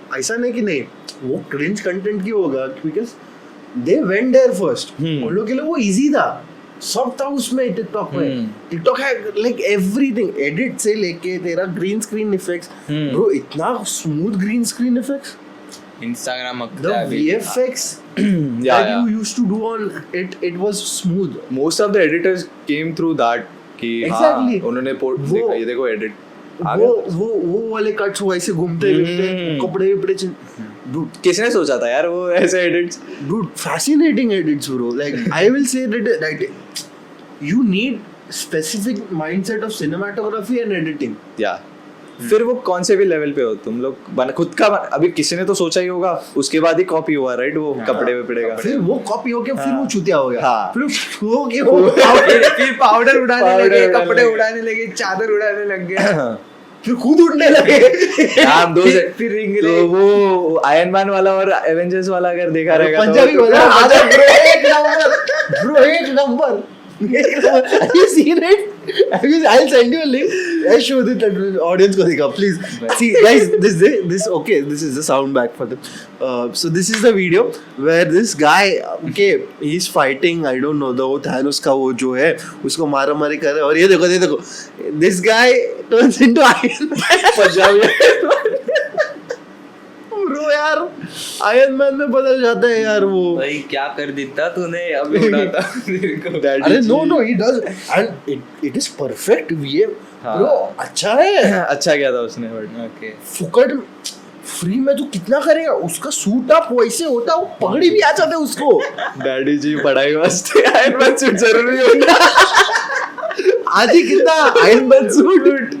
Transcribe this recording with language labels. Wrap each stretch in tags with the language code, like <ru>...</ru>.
<hi>ऐसा नहीं कि नहीं वो क्रिंज कंटेंट क्यों होगा,</hi> <en>Because they went there first.</en> <hi>उन लोग के लिए वो इजी था, सब था उसमें। टिकटॉक में टिकटॉक है लाइक एवरीथिंग, एडिट से लेके तेरा ग्रीन स्क्रीन इफेक्ट्स, ब्रो इतना smooth green screen effects, Instagram</hi> <en>the VFX that you used to do on it was smooth. Most of the editors came through that कि Exactly.</en> <hi>हाँ, उन्होंने वो- ये देखो एडिट वो वाले कट्स वैसे घूमते कपड़े वपड़े dude, किसने सोचा था यार वो ऐसे edits.</hi> <en>fascinating edits bro, like I will say that you need specific mindset of cinematography and editing.</en> <hi>या फिर वो कौन से भी लेवल पे हो तुम लोग खुद का अभी किसी ने तो सोचा ही होगा, उसके बाद ही कॉपी हुआ राइट वो कपड़े वपड़े का। फिर वो कॉपी हो गया, फिर वो चूतिया हो गया, हाँ। फिर वो के वो फिर पाउडर उड़ाने Powder लगे, उड़ाने कपड़े लगे। उड़ाने लगे, चादर उड़ाने लग गए, फिर खुद उड़ने लगे। हम दो फिर रिंगले। तो वो आयरन मैन वाला और एवेंजर्स वाला अगर देखा रहेगा तो- पंजाबी वाला आजा ब्रो, एक number</hi> <en>Have you seen it? I'll send you a link. I show this audience</en> <hi>को दिखा</hi> <en>please. See guys, this okay. This is the sound back for them. So this is the video where this guy, okay, he's fighting. I don't know the Thanos</en> <hi>का वो जो है उसको मारा मारी कर रहा है, और ये देखो</hi> <en>this guy turns into Iron Man.</en> <hi>Punjabi bro यार, आयरन मैन में बदल जाता है यार वो। भाई क्या कर देता तूने, अभी उड़ाता मेरे को।</hi> <en>अरे no he does and it is perfect</en> <hi>ये ब्रो, अच्छा है। अच्छा क्या था उसने बट ओके फुकट फ्री में तू कितना करेगा, उसका सूट अप वैसे होता, वो पगड़ी भी आ जाता है उसको। डैडी जी पढ़ाई वास्ते आयरन मैन सूट जरूरी होता। आधी कितना आयरन मैन सूट।</hi>